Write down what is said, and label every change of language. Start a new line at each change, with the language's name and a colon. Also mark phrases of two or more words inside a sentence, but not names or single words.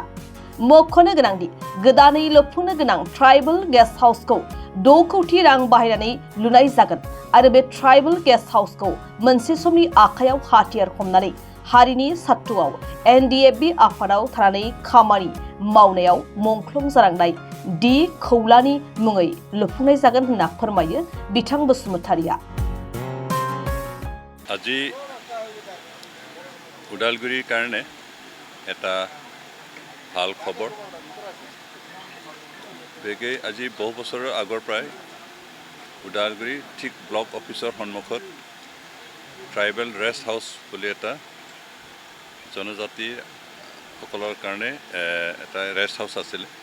Bodo: मख'नो गोनांदि गोदानै लुफुंनो गोनां
English: tribal guest
Bodo: हाउसखौ $2 रां बाहायनानै लुनाय जागोन आरो बे
English: tribal guest
Bodo: हाउसखौ मोनसे समनि आखायाव हाथियार हमनानै हारिनि सात्तुआव NDFB आफादाव थानानै खामानि मावनायाव मुंख्लं जानांनाय D खौलानि मुङै लुफुंनाय जागोन होनना फोरमायो बिथां बसुमतारिया।
Assamese: আজি উদালগুৰিৰ কাৰণে এটা ভাল খবৰ। বেগে আজি বহু বছৰৰ আগৰ পৰাই উদালগুৰি ঠিক ব্লক অফিচৰ সন্মুখত
English: tribal rest house
Assamese: বুলি এটা জনজাতিসকলৰ কাৰণে এটা
English: rest house
Assamese: আছিল।